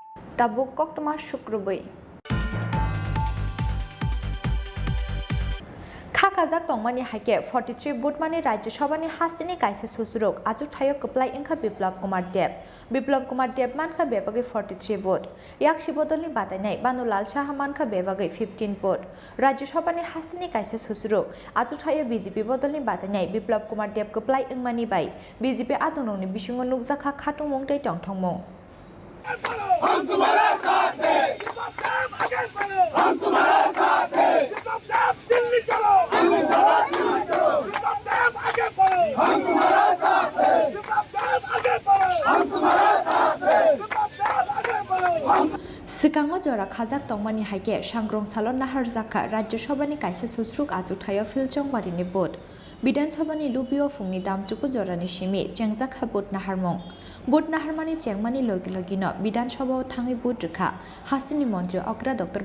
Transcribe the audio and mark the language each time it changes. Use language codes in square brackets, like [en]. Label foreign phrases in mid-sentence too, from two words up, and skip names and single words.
[trp] Tabuk Koktama Shukrubai Kakazak Tongmani Hake 43 Budmani Rajya Sabhani Hastini Kaisa Susurok Ajuk Thayo Kuplai Inka Biplab Kumar Deb Manka Bebagi 43 Bud Yakshi Bodolni Batanai Banu Lal Shah Manka Bebagi 15 Bud Rajya Sabhani Hastini Kaisa Susurok Ajuk Thayo BJP Bodolni Batanai Biplab Kumar Deb Kuplai Ingmani Bai BJP Adononi Bishungo Nukzaka Khatung Mongtai Tongthongmong [hi] हम तुम्हारे साथ हैं हम तुम्हारे साथ हैं दिल्ली चलो आगे बढ़ो हम तुम्हारे साथ हैं आगे बढ़ो हम तुम्हारे साथ हैं आगे बढ़ो [trp] Sikango jora khajak tongmani haike sangrong salon nahar jaka Rajya Sabhani kaisa susruk ajuk thayo filchong barini bod Bidan Sabhani lubio fungni damchuku jorani simi chengjak ha bod naharmong bod naharmani chengmani logino Bidan Sabha thangi bod rekha Hastini Mantri Okra Dr.